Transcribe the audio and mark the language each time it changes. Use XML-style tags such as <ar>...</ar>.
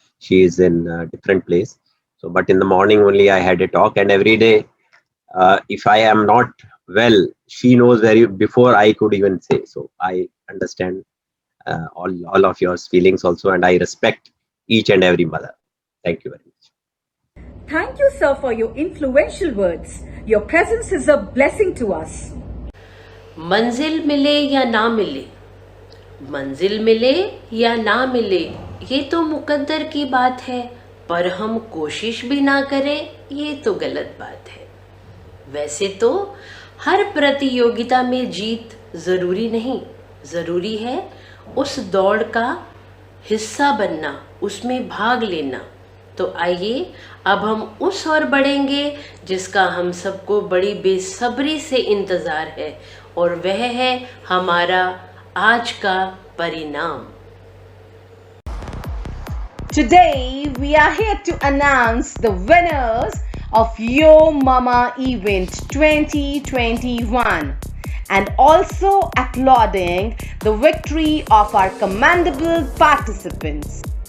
<en>She is in a different place. So, but in the morning only I had a talk, and every day, if I am not well, she knows before I could even say. So I understand all of your feelings also, and I respect each and every mother. Thank you very much. Thank you, sir, for your influential words. Your presence is a blessing to us.</en> <hi>मंजिल मिले या ना मिले, मंजिल मिले या ना मिले, ये तो मुकद्दर की बात है, पर हम कोशिश भी ना करें ये तो गलत बात है. वैसे तो हर प्रतियोगिता में जीत जरूरी नहीं, जरूरी है उस दौड़ का हिस्सा बनना, उसमें भाग लेना. तो आइए अब हम उस ओर बढ़ेंगे जिसका हम सबको बड़ी बेसब्री से इंतज़ार है, और वह है हमारा आज का परिणाम.</hi> <en>Today we are here to announce the winners of Yo Mama event 2021 and also applauding the victory of our commendable participants.</en>